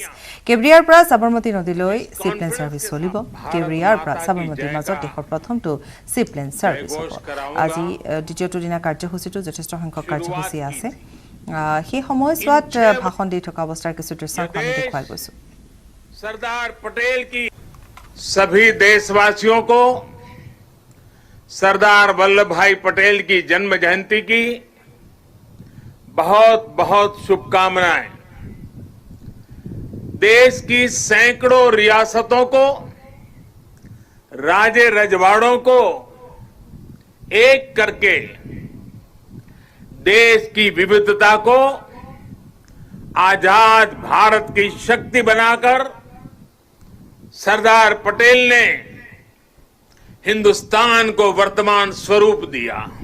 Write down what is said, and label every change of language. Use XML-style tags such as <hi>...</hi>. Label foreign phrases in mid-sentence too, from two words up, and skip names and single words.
<as>কেভৰিয়াৰ পৰা সাবৰমতী নদীলৈ</as> <en>seaplane service</en> <as>চলিব। কেভৰিয়াৰ পৰা সাবৰমতীৰ মাজত দেশৰ প্ৰথমটো</as> <en>seaplane service</en> <as>হ'ব। আজি দ্বিতীয়টো দিনা কাৰ্যসূচীটো যথেষ্ট সংখ্যক কাৰ্যসূচী আছে। সেই সময়ছোৱাত ভাষণ দি থকা অৱস্থাৰ কিছু দৃশ্যাংশ আমি দেখুৱাই গৈছো।</as> <hi>सरदार पटेल की सभी देशवासियों को सरदार वल्लभ भाई पटेल की जन्म जयंती की बहुत बहुत शुभकामनाएं। देश की सैकड़ों रियासतों को, राजे रजवाड़ों को एक करके देश की विविधता को आजाद भारत की शक्ति बनाकर सरदार पटेल ने हिंदुस्तान को वर्तमान स्वरूप दिया।</hi>